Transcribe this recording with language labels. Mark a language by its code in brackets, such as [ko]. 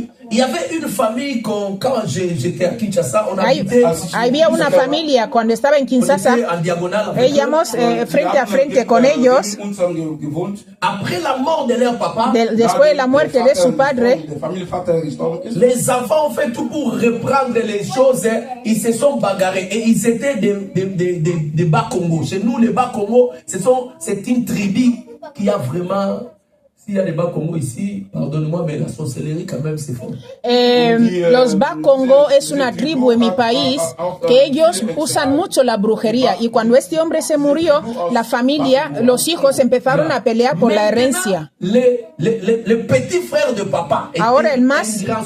[fr] Il y avait une famille quand j'étais à Kinshasa, on [es] había una familia cuando estaba en Kinshasa, íbamos frente a frente con ellos. [fr] Après la mort de leur papa, [es] después de la muerte de su padre, [fr] les enfants ont fait tout pour reprendre les choses, ils se sont bagarrés et ils étaient des Bas-Congo. Chez nous, les Bas-Congo, c'est une tribu qui a vraiment... S'il y a des Bas-Congo ici, pardonne-moi, mais la sorcellerie quand même c'est fort. [es] Los Bas-Congo es una tribu en mi país que ellos usan mucho la brujería y cuando este hombre se murió, la familia, los hijos empezaron a pelear por la herencia. [fr] Le petit frère de papá [es] ahora el más,